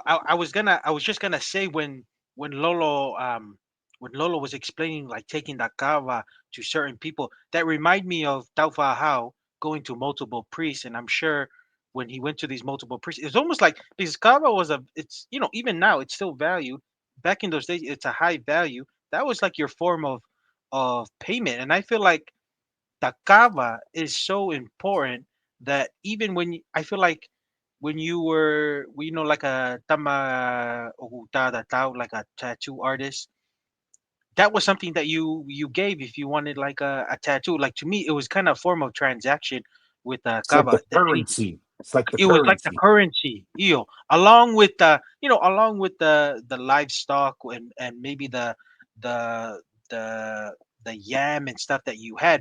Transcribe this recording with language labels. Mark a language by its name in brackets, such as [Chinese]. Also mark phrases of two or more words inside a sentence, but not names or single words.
[English] I was just gonna say when Lolo when Lolo was explaining like taking the kava to certain people, that remind me of Taufa How going to multiple priests, and I'm sure when he went to these multiple priests, it's almost like because kava was it's even now it's still valued. Back in those days, it's a high value. That was like your form of payment, and I feel like the kava is so important that even I feel like when you were like a [Tongan] tama ohutada tao, [English] like a tattoo artist, that was something that you gave if you wanted like a tattoo. Like to me, it was kind of a form of transaction with It's like the kava that they currency. It's like the It was like the currency. currency, along with the livestock and maybe the the yam and stuff that you had.